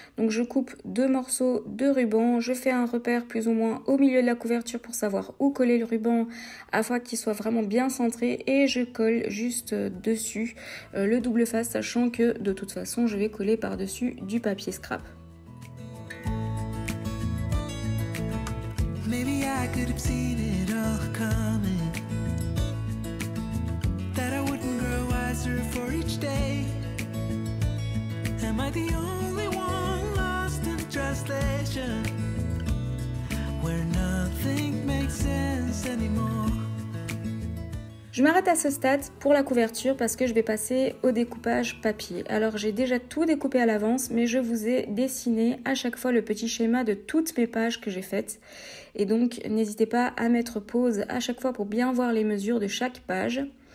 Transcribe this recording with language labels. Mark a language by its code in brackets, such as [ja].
[fr] Donc je coupe 2 morceaux de ruban, je fais un repère plus ou moins au milieu de la couverture pour savoir où coller le ruban afin qu'il soit vraiment bien centré et je colle juste dessus le double face, sachant que de toute façon je vais coller par-dessus du papier scrap. [en] Maybe I could have seen it all coming, that I wouldn't grow wiser for each day. Am I the only one lost in translation, where nothing makes sense anymore? [fr] Je m'arrête à ce stade pour la couverture parce que je vais passer au découpage papier. Alors j'ai déjà tout découpé à l'avance, mais je vous ai dessiné à chaque fois le petit schéma de toutes mes pages que j'ai faites. Et donc n'hésitez pas à mettre pause à chaque fois pour bien voir les mesures de chaque page.